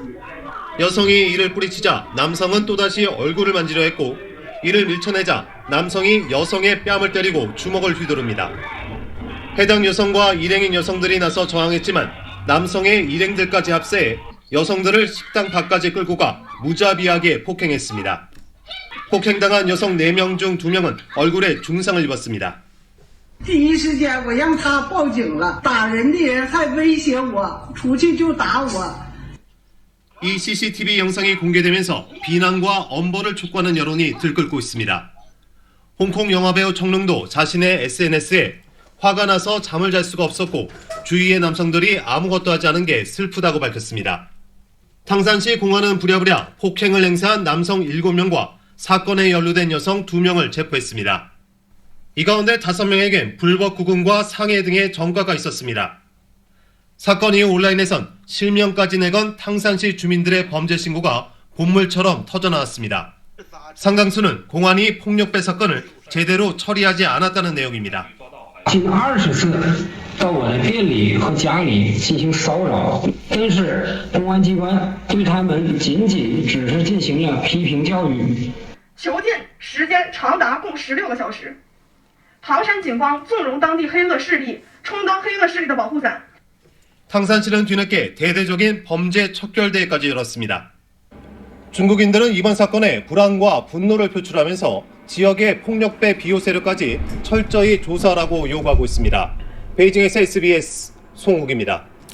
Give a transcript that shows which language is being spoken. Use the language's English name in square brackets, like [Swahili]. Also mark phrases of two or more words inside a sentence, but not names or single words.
[Korean] 여성이 이를 뿌리치자 남성은 또다시 얼굴을 만지려 했고 이를 밀쳐내자 남성이 여성의 뺨을 때리고 주먹을 휘두릅니다. 해당 여성과 일행인 여성들이 나서 저항했지만 남성의 일행들까지 합세해 여성들을 식당 밖까지 끌고 가 무자비하게 폭행했습니다. 폭행당한 여성 4명 중 2명은 얼굴에 중상을 입었습니다. [Chinese] 第一时间我让他报警了，打人的人还威胁我，出去就打我。 [Korean] 이 CCTV 영상이 공개되면서 비난과 엄벌을 촉구하는 여론이 들끓고 있습니다. 홍콩 영화배우 청룡도 자신의 SNS에 화가 나서 잠을 잘 수가 없었고 주위의 남성들이 아무것도 하지 않은 게 슬프다고 밝혔습니다. 탕산시 공안은 부랴부랴 폭행을 행사한 남성 7명과 사건에 연루된 여성 2명을 체포했습니다. 이 가운데 5명에겐 불법 구금과 상해 등의 전과가 있었습니다. 사건 이후 온라인에선 실명까지 내건 탕산시 주민들의 범죄 신고가 본물처럼 터져나왔습니다. 상당수는 공안이 폭력배 사건을 제대로 처리하지 않았다는 내용입니다. [Chinese] 近20次到我的店里和家里进行骚扰，但是公安机关对他们仅仅只是进行了批评教育。囚禁时间长达共16个小时。唐山警方纵容当地黑恶势力，充当黑恶势力的保护伞。 [Korean] 탕산시는 뒤늦게 대대적인 범죄 척결대회까지 열었습니다. 중국인들은 이번 사건에 불안과 분노를 표출하면서 지역의 폭력배 비호 세력까지 철저히 조사하라고 요구하고 있습니다. 베이징에서 SBS 송욱입니다.